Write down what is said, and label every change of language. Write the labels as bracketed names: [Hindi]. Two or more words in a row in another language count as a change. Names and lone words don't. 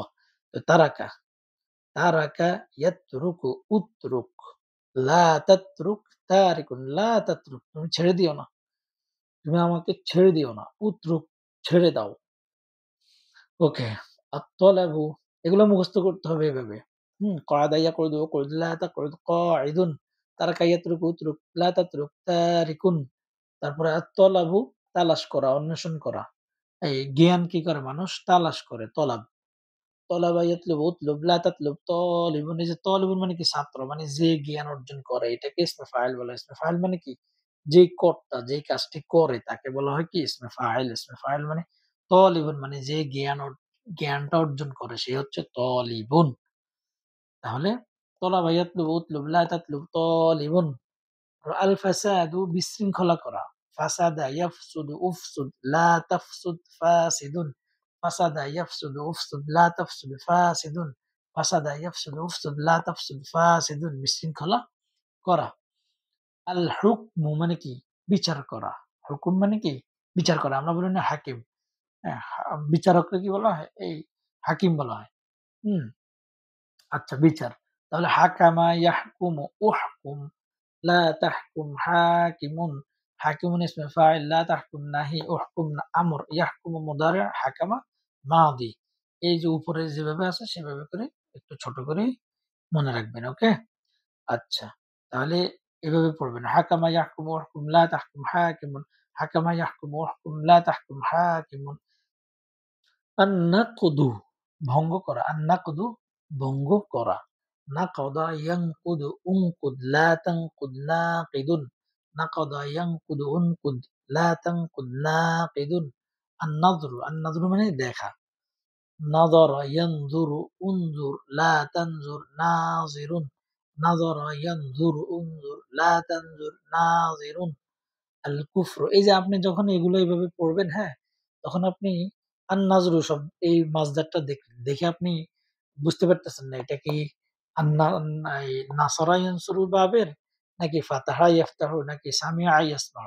[Arabic] তো تَرَكَ، تَرَكَ يَتْرُكُ اُتْرُكْ. لا تَتْرُكْ تارِكٌ. لا تَتْرُكْ. [Bangla] তুমি ছেড়ে দিও না। তুমি আমাকে ছেড়ে দিও না। উতরুক ছেড়ে দাও। ওকে। আত-তলাবু এগুলো মুখস্থ করতে হবে এভাবে। [Arabic] قَعَدَ يَقْعُدُ اُقْعُدْ لا تَقْعُدْ قاعِدٌ. تَرَكَ يَتْرُكُ اُتْرُكْ لا تَتْرُكْ تارِكٌ. [Bangla] তারপরে আত-তলাবু তালাশ করা, অন্বেষণ করা। এই জ্ঞান কি করে মানুষ? তালাশ করে, তলাব। [Arabic] طَلَبَ يَطْلُبُ اُطْلُبْ لا تَطْلُبْ طالِبٌ. [Bangla] এই যে তালিবুন মানে কি? ছাত্র। মানে যে জ্ঞান অর্জন করে এটাকে [Arabic] اسم فاعل [Bangla] বলে। [Arabic] اسم فاعل [Bangla] মানে কি? যেই কর্তা যেই কাজটি করে তাকে বলা হয় কি? [Arabic] اسم فاعل. اسم فاعل [Bangla] মানে তালিবুন মানে যে জ্ঞানটা অর্জন করে সে হচ্ছে তালিবুন। [Arabic] তাহলে طَلَبَ يَطْلُبُ اُطْلُبْ لا تَطْلُبْ طالِبٌ. الفَسادُ [Bangla] বিশৃঙ্খলা করা। [Arabic] فَسَدَ يَفْسُدُ اُفْسُدْ لا تَفْسُدْ فاسِدٌ. فَسَدَ يَفْسُدُ اُفْسُدْ لا تَفْسُدْ فاسِدٌ. فَسَدَ يَفْسُدُ اُفْسُدْ لا تَفْسُدْ فاسِدٌ. [Bangla] বিশৃঙ্খলা করা। [Arabic] الحُكْمُ [Bangla] মানে কি? বিচার করা। হুকুম মানে কি? বিচার করা। আমরা বলি না হাকিম। হ্যাঁ? বিচারককে কি বলা হয়? এই হাকিম বলা হয়। হুম? আচ্ছা বিচার। [Arabic] তাহলে حَكَمَ يَحْكُمُ اُحْكُمْ لا تَحْكُمْ حاكِمٌ. حاكِمٌ اسم فاعل، لا تَحْكُمْ نَهْي، اُحْكُمْ أَمْر، يَحْكُمُ مُضارِع، حَكَمَ ماضي. [Bangla] এই যে উপরে যেভাবে আছে সেভাবে করে একটু ছোট করে মনে রাখবেন। ওকে? আচ্ছা। তাহলে এভাবে পড়বেন। [Arabic] حَكَمَ يَحْكُمُ اُحْكُمْ لا تَحْكُمْ حاكِمٌ. حَكَمَ يَحْكُمُ اُحْكُمْ لا تَحْكُمْ حاكِمٌ. [Bangla] আন-নাকদু ভঙ্গ করা। আন-নাকদু ভঙ্গ করা। [Arabic] نَقَضَ يَنْقُضُ اُنْقُضْ لا تَنْقُضْ ناقِضٌ. نَقَضَ يَنْقُضُ اُنْقُضْ لا تَنْقُضْ ناقِضٌ. [Bangla] আন-নাযরু, আন-নাযরু মানে দেখা। [Arabic] نَظَرَ يَنْظُرُ اُنْظُرْ لا تَنْظُرْ ناظِرٌ. نَظَرَ يَنْظُرُ اُنْظُرْ لا تَنْظُرْ ناظِرٌ. الكُفْر [Bangla] এই যে আপনি যখন এগুলো এভাবে পড়বেন, হ্যাঁ? তখন আপনি আন-নাজরু এই মাসদারটা দেখে আপনি বুঝতে পারতেছেন না এটা কি আন্না এই [Arabic] نَصَرَ يَنْصُرُ [Bangla] বাবের নাকি [Arabic] فَتَحَ يَفْتَحُ [Bangla] নাকি [Arabic] سَمِعَ يَسْمَعُ.